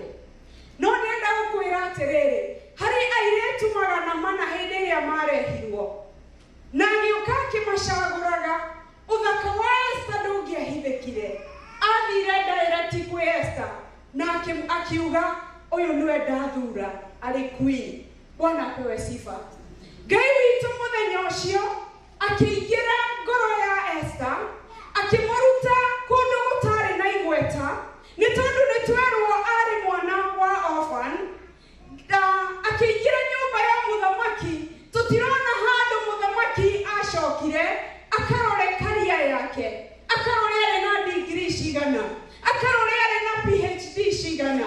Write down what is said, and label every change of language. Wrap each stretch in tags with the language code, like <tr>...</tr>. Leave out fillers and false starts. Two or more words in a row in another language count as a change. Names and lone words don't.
<ki>No ndenda gũkwĩra atĩrĩrĩ, harĩ airĩtu 400 hĩndĩ ĩrĩa marehirwo. Na agĩũka akĩmacagũraga, ũthaka wa Esther ndũngĩahithĩkire. Athire direct kwĩ Esther na akiuga ũyũ nĩwe ndathura arĩ queen.</ki> <sw>Bwana apewe sifa.</sw> <ki>Ngai witũ mũthenya ũcio akĩingĩra ngoro ya Esther, akĩmũruta kũndũ gũtarĩ na igweta, nĩ tondũ nĩ twerwo arĩ mwana wa orphan. Akĩingĩra nyũmba ya mũthamaki, tũtirona handũ mũthamaki acokire akarore career yake, akarore arĩ na degree cigana, akarore arĩ na PhD cigana.</ki>